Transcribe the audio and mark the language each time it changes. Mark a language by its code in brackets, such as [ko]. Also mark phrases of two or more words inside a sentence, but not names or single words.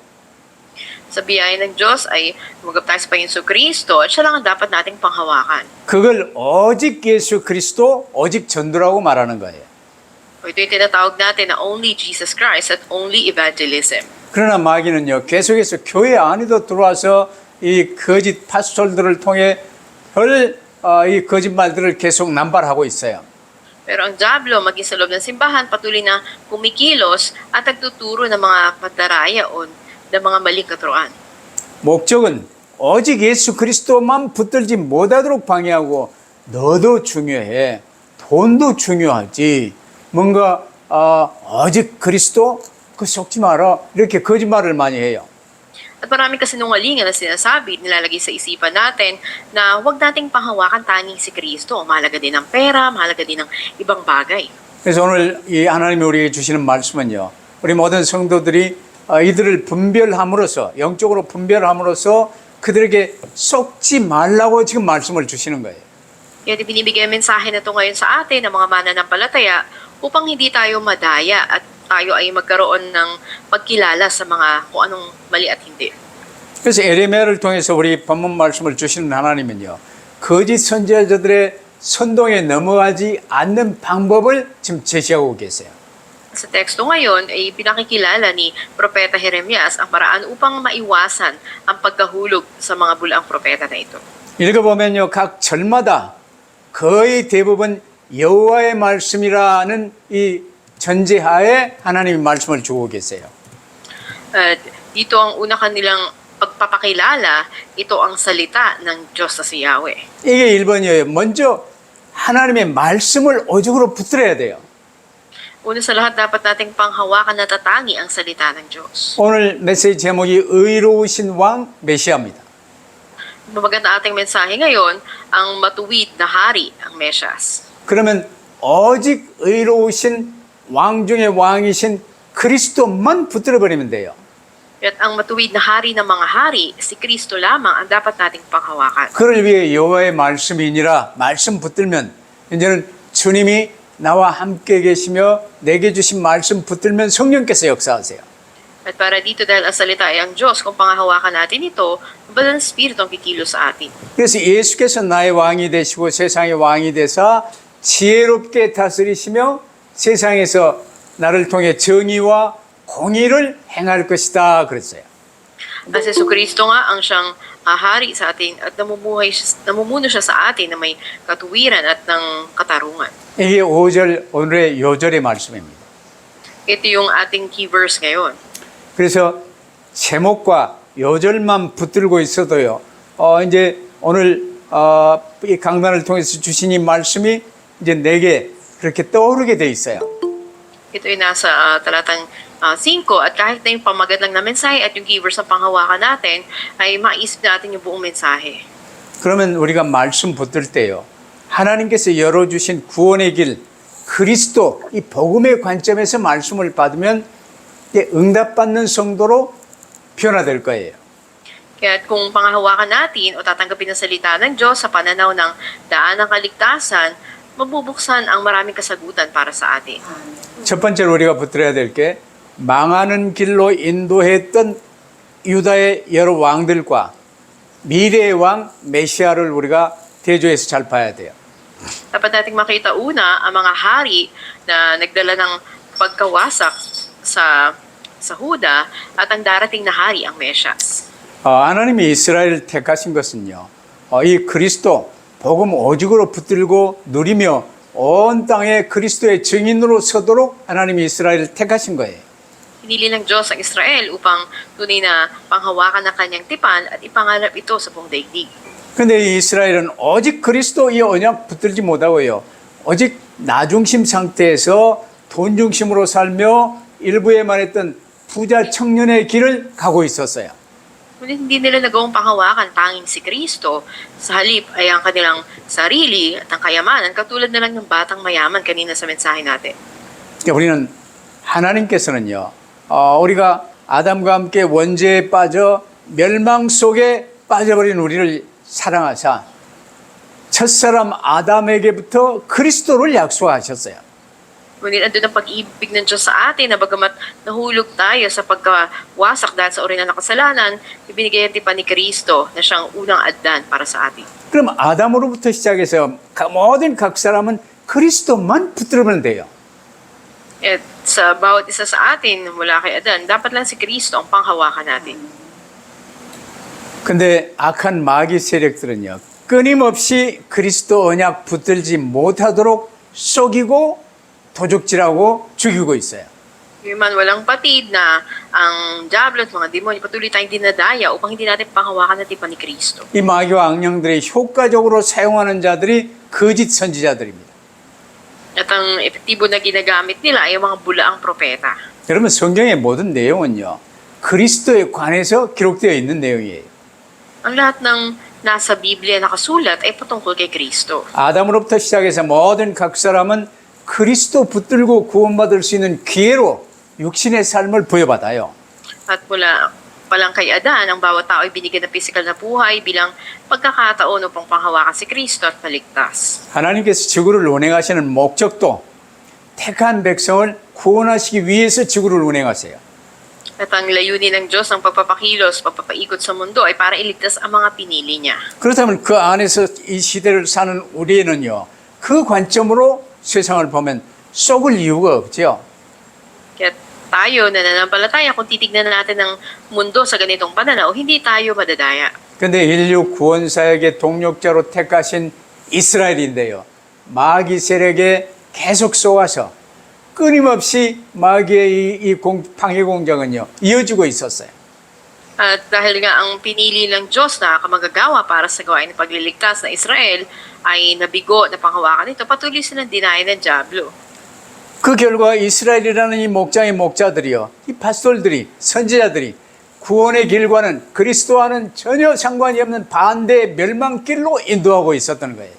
[tl] Sa biyaya ng Diyos ay magap tayo sa Panginoon Kristo at siya lang ang dapat nating panghawakan. [ko] 그걸 오직 예수 그리스도 오직 전도라고 말하는 거예요. [tl] O ito yung tinatawag natin na [en] only Jesus Christ [tl] at [en] only evangelism. [ko] 그러나 마귀는요 계속해서 교회 안에도 들어와서 이 거짓 파스tor들을 통해 이 거짓말들을 계속 남발하고 있어요. [tl] Pero ang diablo, maging sa loob ng simbahan, patuloy na kumikilos at nagtuturo ng mga padaraya o ng mga maling katuruan. [ko] 목적은 오직 예수 그리스도만 붙들지 못하도록 방해하고 너도 중요해. 돈도 중요하지. 뭔가 오직 그리스도 그 속지 마라. 이렇게 거짓말을 많이 해요. [tl] At maraming kasinungalingan na sinasabi, nilalagay sa isipan natin na huwag nating panghawakan tanging si Kristo. Mahalaga din ang pera, mahalaga din ang ibang bagay. [ko] 그래서 오늘 이 하나님이 우리에게 주시는 말씀은요. 우리 모든 성도들이 이들을 분별함으로써 영적으로 분별함으로써 그들에게 속지 말라고 지금 말씀을 주시는 거예요. [tl] Kaya binibigay ang mensahe na ito ngayon sa atin ng mga mananampalataya upang hindi tayo madaya at tayo ay magkaroon ng pagkilala sa mga kung anong mali at hindi. [ko] 그래서 에레미야를 통해서 우리 본문 말씀을 주시는 하나님은요. 거짓 선지자들의 선동에 넘어가지 않는 방법을 지금 제시하고 계세요. [tl] Sa teksto ngayon ay pinakikilala ni Propeta Jeremias ang paraan upang maiwasan ang pagkahulog sa mga bulaang propeta na ito. [ko] 읽어보면요. 각 절마다 거의 대부분 여호와의 말씀이라는 이 전제하에 하나님이 말씀을 주고 계세요. [tl] At dito ang una kanilang pagpapakilala, ito ang salita ng Diyos na si Yahweh. [ko] 이게 1번이에요. 먼저 하나님의 말씀을 오직으로 붙들어야 돼요. [tl] Una sa lahat, dapat nating panghawakan na tatangi ang salita ng Diyos. [ko] 오늘 메시지 제목이 의로우신 왕 메시아입니다. [tl] Maganda ating mensahe ngayon, ang matuwid na hari, ang Mesyas. [ko] 그러면 오직 의로우신 왕 중의 왕이신 그리스도만 붙들어 버리면 돼요. [tl] At ang matuwid na hari ng mga hari, si Kristo lamang ang dapat nating panghawakan. [ko] 그를 위해 여호와의 말씀이니라 말씀 붙들면 이제는 주님이 나와 함께 계시며 내게 주신 말씀 붙들면 성령께서 역사하세요. [tl] At para dito dahil ang salita ay ang Diyos, kung panghahawakan natin ito, ang Banal na Espiritu ang kikilos sa atin. [ko] 그래서 예수께서 나의 왕이 되시고 세상의 왕이 되사 지혜롭게 다스리시며 세상에서 나를 통해 정의와 공의를 행할 것이다 그랬어요. [tl] At si Kristo nga ang siyang hari sa atin at namumuno siya sa atin na may katuwiran at ng katarungan. [ko] 이게 5절 오늘의 요절의 말씀입니다. [tl] Ito yung ating [en] key verse [tl] ngayon. [ko] 그래서 제목과 요절만 붙들고 있어도요. 이제 오늘 이 강단을 통해서 주신 이 말씀이 이제 내게 그렇게 떠오르게 돼 있어요. [tl] Ito ay nasa talatang 5 at kahit na yung pamagat lang na mensahe at yung [en] key verse [tl] ang panghawakan natin, ay maisip natin yung buong mensahe. [ko] 그러면 우리가 말씀 붙들 때요. 하나님께서 열어주신 구원의 길, 그리스도, 이 복음의 관점에서 말씀을 받으면 응답받는 성도로 변화될 거예요. [tl] Kaya kung panghahawakan natin o tatanggapin ang salita ng Diyos sa pananaw ng daan ng kaligtasan, mabubuksan ang maraming kasagutan para sa atin. [ko] 첫 번째로 우리가 붙들어야 될 게 망하는 길로 인도했던 유다의 여러 왕들과 미래의 왕 메시아를 우리가 대조해서 잘 봐야 돼요. [tl] Dapat nating makita una ang mga hari na nagdala ng pagkawasak sa Huda at ang darating na hari, ang Mesyas. [ko] 하나님이 이스라엘을 택하신 것은요. 이 그리스도 복음 오직으로 붙들고 누리며 온 땅에 그리스도의 증인으로 서도록 하나님이 이스라엘을 택하신 거예요. [tl] pinili ng Diyos ang Israel upang tunay na panghawakan ng kanyang tipan at ipangalap ito sa buong daigdig. [ko] 근데 이 이스라엘은 오직 그리스도 이 언약 붙들지 못하고요. 오직 나 중심 상태에서 돈 중심으로 살며 일부에만 했던 부자 청년의 길을 가고 있었어요. [tl] Ngunit hindi nila nagawang panghawakan tanging si Kristo. Sa halip ay ang kanilang sarili at ang kayamanan katulad na lang ng batang mayaman kanina sa mensahe natin. [ko] 그러니까 우리는 하나님께서는요, 우리가 아담과 함께 원죄에 빠져 멸망 속에 빠져버린 우리를 사랑하사 첫사람 아담에게부터 그리스도를 약속하셨어요. [tl] Ngunit andun ang pag-ibig ng Diyos sa atin na bagamat nahulog tayo sa pagkawasak dahil sa uri ng kasalanan, ibinigay ang tipan ni Kristo na siyang unang Adan para sa atin. [ko] 그럼 아담으로부터 시작해서 모든 각 사람은 그리스도만 붙들면 돼요. [tl] At sa bawat isa sa atin mula kay Adan, dapat lang si Kristo ang panghawakan natin. [ko] 근데 악한 마귀 세력들은요, 끊임없이 그리스도 언약 붙들지 못하도록 속이고 도적질하고 죽이고 있어요. [tl] Gayunman walang patid na ang diablo at mga demonyo patuloy tayong dinadaya upang hindi natin panghawakan ang tipan ni Kristo. [ko] 이 마귀와 악령들이 효과적으로 사용하는 자들이 거짓 선지자들입니다. [tl] At ang epektibo na ginagamit nila ay ang mga bulaang propeta. [ko] 여러분 성경의 모든 내용은요, 그리스도에 관해서 기록되어 있는 내용이에요. [tl] Ang lahat ng nasa Biblia nakasulat ay patungkol kay Kristo. [ko] 아담으로부터 시작해서 모든 각 사람은 그리스도 붙들고 구원받을 수 있는 기회로 육신의 삶을 부여받아요. [tl] At mula palang kay Adan, ang bawat tao ay binigyan ng pisikal na buhay bilang pagkakataon upang panghawakan si Kristo at maligtas. [ko] 하나님께서 지구를 운행하시는 목적도 택한 백성을 구원하시기 위해서 지구를 운행하세요. [tl] At ang layunin ng Diyos ng pagpapakilos, pagpapaikot sa mundo ay para iligtas ang mga pinili niya. [ko] 그렇다면 그 안에서 이 시대를 사는 우리는요, 그 관점으로 세상을 보면 속을 이유가 없죠. [tl] Kaya tayo nananampalataya kung titignan natin ang mundo sa ganitong pananaw, hindi tayo madadaya. [ko] 근데 인류 구원 사역의 동력자로 택하신 이스라엘인데요, 마귀 세력에 계속 쏘아서 끊임없이 마귀의 이 방해 공작은요 이어지고 있었어요. [tl] At dahil nga ang pinili ng Diyos na kamagagawa para sa gawain ng pagliligtas na Israel ay nabigo na panghawakan nito, patuloy silang dinayan ng Diablo. [ko] 그 결과 이스라엘이라는 이 목장의 목자들이요, 이 파스톨들이, 선지자들이 구원의 길과는 그리스도와는 전혀 상관이 없는 반대의 멸망길로 인도하고 있었던 거예요.